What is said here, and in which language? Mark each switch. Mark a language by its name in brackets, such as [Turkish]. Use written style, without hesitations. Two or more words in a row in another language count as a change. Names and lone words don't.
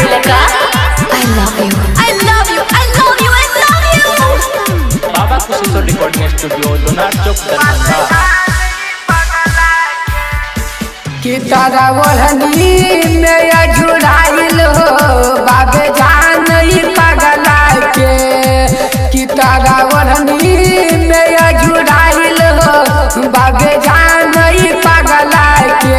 [English] का I love you I love you I love you I love you। [Maithili] बाबा खुशी तो [English] recording studio [Maithili] दोनार चौक दरभंगा। कि तारा ओढ़नी में अझुराइल हो बाबे जान पगला के। कि तारा ओढ़नी में अझुराइल हो बाबे जान पगला के।